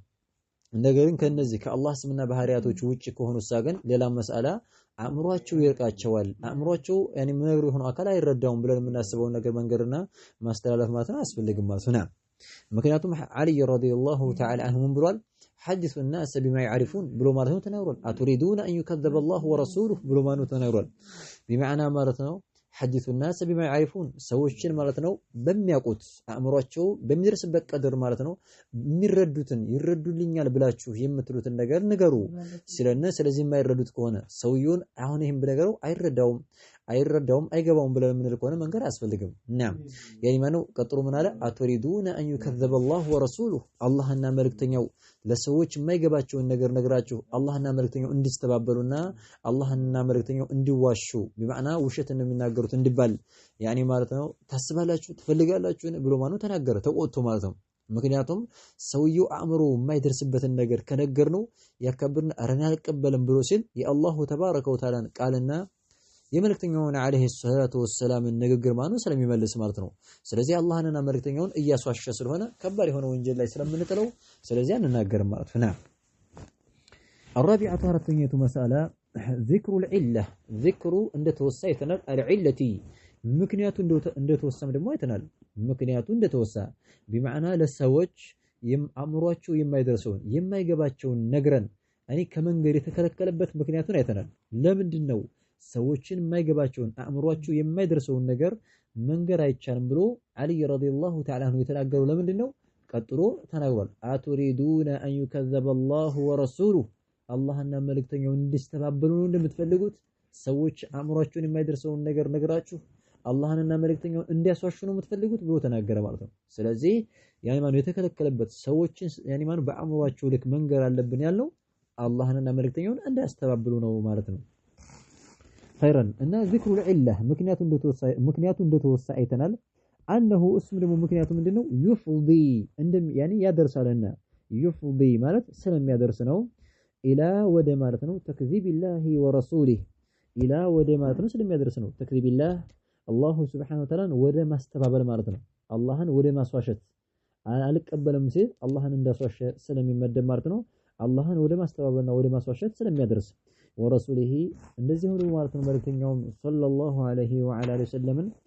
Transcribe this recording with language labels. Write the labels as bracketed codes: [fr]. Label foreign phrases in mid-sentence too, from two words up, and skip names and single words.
[am] ነገር ግን ከነዚህ ከአላህ ስምና ባህሪያቶች ውጪ ከሆኑ ግን ሌላ መስአላ አእምሯቸው ይርቃቸዋል። አእምሯቸው ያኒ ምንነግሩ የሆነ አካል አይረዳውም ብለን የምናስበው ነገር መንገርና ማስተላለፍ ማለት ነው አያስፈልግም ማለት ነው። ምክንያቱም አሊ [ar] رضي الله تعالى عنه [am] ምን ብሏል? [ar] حدثوا الناس بما يعرفون [am] ብሎ ማለት ነው ተናግሯል። [ar] أتريدون أن يكذب الله ورسوله [am] ብሎ ማለት ነው ተናግሯል። بمعنى ማለት ነው [ar] حدثوا الناس بما يعرفون [am] ሰዎችን ማለት ነው በሚያውቁት አእምሯቸው በሚደርስበት ቀድር ማለት ነው የሚረዱትን ይረዱልኛል ብላችሁ የምትሉትን ነገር ንገሩ ስለዚህ የማይረዱት ከሆነ ሰውየውን አሁን ይሄን ብነገረው አይረዳውም አይገባውም ብለን የምንል ከሆነ መንገር አያስፈልግም። እናም ያኒ ማነው ቀጥሩ ምን አለ? [ar] أتريدون أن يكذب الله ورسوله [am] አላህና መልእክተኛው ለሰዎች የማይገባቸውን ነገር ነግራችሁ አላህና መልእክተኛው እንዲስተባበሉና አላህና መልእክተኛው እንዲዋሹ بمعنى ውሸትን ነው የሚናገሩት እንዲባል ያኒ ማለት ነው ታስባላችሁ ትፈልጋላችሁ ብሎ ማነው ተናገረ ተቆጥቶ ማለት ነው። ምክንያቱም ሰውየው አእምሮ የማይደርስበትን ነገር ከነገርነው ያከብርና አረና አልቀበልም ብሎ ሲል የአላሁ ተባረከ ወተዓላን ቃልና የመልእክተኛውን [ar] عليه الصلاة والسلام [am] ንግግር ማነው ስለሚመልስ ማለት ነው። ስለዚህ አላህንና መልእክተኛውን እያስዋሸ ስለሆነ ከባድ የሆነ ወንጀል ላይ ስለምንጥለው ስለዚህ አንናገርም ማለት ነው። الرابعة አራተኛይቱ መስአላ [ar] ذكر العلة ذكر [am] እንደተወሳ አይተናል። العلة ምክንያቱ እንደተወሳም ደግሞ አይተናል። ምክንያቱ እንደተወሳ بمعنى ለሰዎች አእምሯቸው የማይደርሰውን የማይገባቸውን ነግረን እኔ ከመንገድ የተከለከለበት ምክንያቱን አይተናል። ለምንድን ነው ሰዎችን የማይገባቸውን አእምሯቸው የማይደርሰውን ነገር መንገር አይቻልም ብሎ አሊ ረዲየላሁ ተዓላ አንሁ የተናገረው ለምንድን ነው? ቀጥሎ ተናግሯል። [ar] أتريدون أن يكذب الله ورسوله [am] አላህና መልእክተኛው እንዲስተባበሉ ነው እንደምትፈልጉት? ሰዎች አእምሯቸውን የማይደርሰውን ነገር ነግራችሁ አላህንና መልእክተኛውን እንዲያስዋሹ ነው የምትፈልጉት ብሎ ተናገረ ማለት ነው። ስለዚህ ያኒ ማነው የተከለከለበት ሰዎችን ያኒ ማነው በአእምሯቸው ልክ መንገር አለብን ያለው አላህንና መልእክተኛውን እንዲያስተባብሉ ነው ማለት ነው። خيرا እና [ar] ذكر العله [am] ምክንያቱ እንደተወሳ አይተናል። አንሁ እስም ደግሞ ምክንያቱ ምንድነው? يفضي ያኒ ያደርሳልና يفضي ማለት ስለሚያደርስ ነው። ኢላ ወደ ማለት ነው [ar] تكذيب الله ورسوله [am] ኢላ ወደ ማለት ነው ስለሚያደርስ ነው። [ar] تكذيب الله الله سبحانه وتعالى [am] ወደ ማስተባበል ማለት ነው። አላህን ወደ ማስዋሸት አልቀበልም ሲል አላህን እንዳስዋሸ ስለሚመደብ ማለት ነው። አላህን ወደ ማስተባበልና ወደ ማስዋሸት ስለሚያደርስ ወረሱሊሂ እንደዚህ ሁሉ ማለት ነው መልእክተኛውም [ar] صلى الله عليه وعلى وسلم